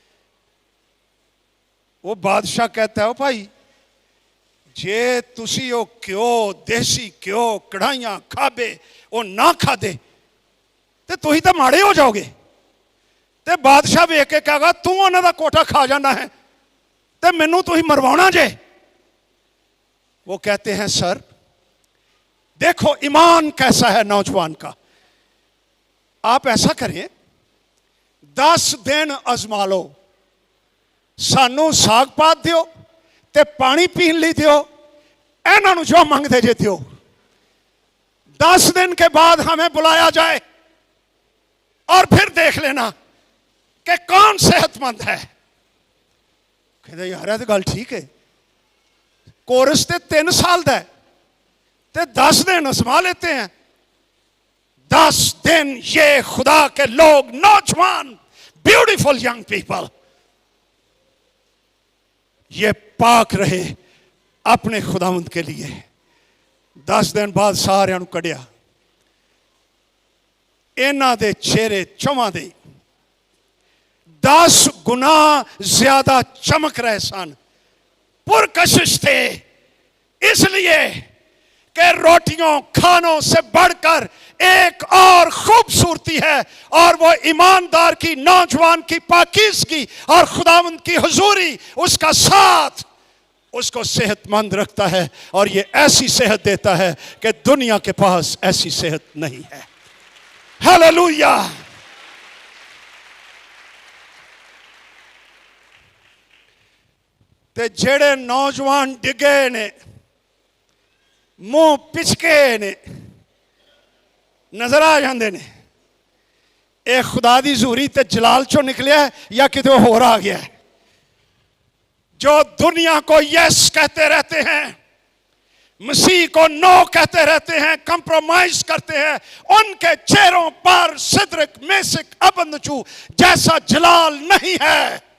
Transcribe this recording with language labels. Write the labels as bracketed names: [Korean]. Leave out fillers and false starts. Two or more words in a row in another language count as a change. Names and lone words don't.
[Urdu] وہ بادشاہ کہتا ہے [Punjabi] او بھائی جے تسی او کیو دیسی کیو کڑھائیاں کھابے وہ نہ کھا دے تے تو ہی تو ماڑے ہو جاؤ گے۔ تے بادشاہ ویکھ کے کہے گا تو انہاں دا کوٹا کھا جانا ہے تے مینوں تو ہی مروانا جے۔ [Urdu] وہ کہتے ہیں سر دیکھو ایمان کیسا ہے نوجوان کا، آپ ایسا کریں 10 دن ازما لو، [Punjabi] سانو ساگ پات دیو تے پانی پین لی دیو، ایناں نو جو منگ دے جے دیو، [Urdu] 10 دن کے بعد ہمیں بلایا جائے اور پھر دیکھ لینا کہ کون صحت مند ہے۔ کہتے یار یہ تو گل ٹھیک ہے، [Punjabi] کورس تے 3 سال دا ہے تے [Urdu] 10 دن ازما لیتے ہیں۔ 10 دن یہ خدا کے لوگ، نوجوان [English] beautiful young people, [Urdu] یہ پاک رہے اپنے خداوند کے لیے۔ [Punjabi] 10 دن بعد سارے انہوں کڑیا، اینا دے چہرے چواں دے 10 گنا زیادہ چمک رہے [Urdu] سن، پرکشش تھے، اس لیے کہ روٹیوں کھانوں سے بڑھ کر ایک اور خوبصورتی ہے، اور وہ ایماندار کی، نوجوان کی پاکیزگی اور خداوند کی حضوری اس کا ساتھ اس کو صحت مند رکھتا ہے، اور یہ ایسی صحت دیتا ہے کہ دنیا کے پاس ایسی صحت نہیں ہے۔ [Punjabi] ہیلیلویا۔ تے جڑے نوجوان ڈگے نے، منہ پچکے نے، نظر آ جاندے نے اے خدا دی حضوری تے جلال چوں نکلیا ہے یا کتے ہور آ گیا ہے۔ [Urdu] جو دنیا کو یس کہتے رہتے ہیں، مسیح کو نو کہتے رہتے ہیں، کمپرومائز کرتے ہیں، ان کے چہروں پر صدرک میسک ابدنجو جیسا جلال نہیں ہے۔